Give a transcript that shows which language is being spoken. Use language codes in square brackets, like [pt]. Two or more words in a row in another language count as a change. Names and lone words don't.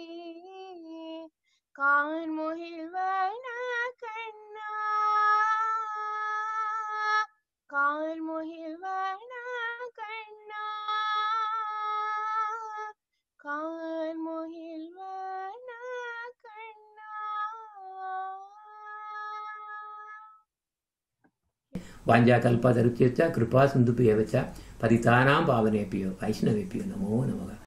[ta] கார்முகில் வண்ணா கண்ணா கார்முகில் வண்ணா கண்ணா கார்முகில் வண்ணா கண்ணா [sa] वाञ्छाकल्पतरुभ्यश्च कृपा सिन्धुभ्यश्च पतितानां पावनेभ्यो वैष्णवेभ्यो नमो नमः।